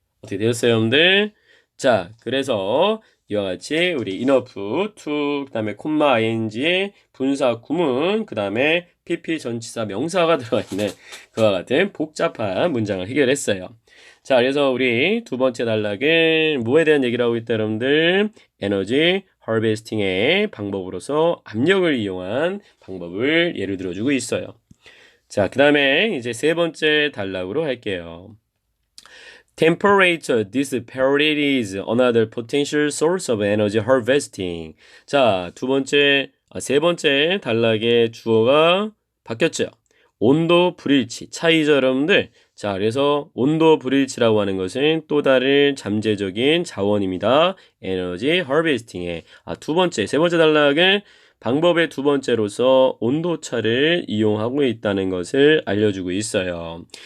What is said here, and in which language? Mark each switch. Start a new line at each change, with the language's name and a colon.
Korean: 어떻게 되었어요, 여러분들? 자, 그래서 이와 같이 우리 enough to 그다음에 콤마 ing 분사 구문 그다음에 pp 전치사 명사가 들어가 있는 그와 같은 복잡한 문장을 해결했어요. 자, 그래서 우리 두 번째 단락은 뭐에 대한 얘기를 하고 있다, 여러분들? 에너지 하베스팅의 방법으로서 압력을 이용한 방법을 예를 들어주고 있어요. 자, 그 다음에 이제 세 번째 단락으로 할게요.
English: Temperature disparity is another potential source of energy harvesting.
Korean: 자, 세 번째 단락의 주어가 바뀌었죠. 온도 불일치, 차이죠, 여러분들. 자, 그래서 온도 불일치라고 하는 것은 또 다른 잠재적인 자원입니다. 에너지 하베스팅의 세 번째 단락은 방법의 두 번째로서 온도차를 이용하고 있다는 것을 알려주고 있어요.